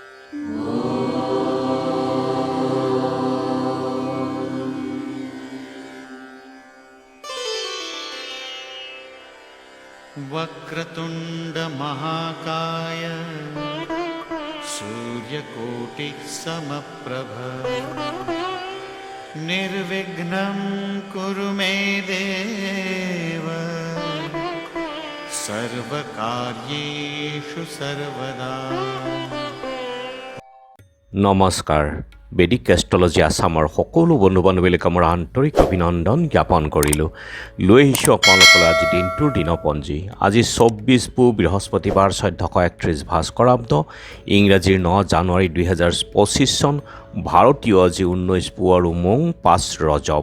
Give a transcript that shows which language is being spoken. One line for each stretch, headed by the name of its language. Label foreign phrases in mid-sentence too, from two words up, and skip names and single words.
Sanskrit: वक्रतुंड महाकाय सूर्यकोटिः समप्रभ निर्विघ्नं कुरु मे देव सर्वकार्येषु सर्वदा।
Assamese: নমস্কাৰ। বেদিক এষ্ট্ৰলজি আছামৰ সকলো বন্ধু বান্ধৱীলৈকে মোৰ আন্তৰিক অভিনন্দন জ্ঞাপন কৰিলোঁ। লৈ আহিছোঁ আপোনালোকলৈ আজি দিনটোৰ দিনপঞ্জী। আজি 24 পু বৃহস্পতিবাৰ 1431 ভাস্কৰাব্দ, ইংৰাজীৰ 9 জানুৱাৰী 2025 চন, ভাৰতীয় আজি 19 পু আৰু মং 5 ৰজব।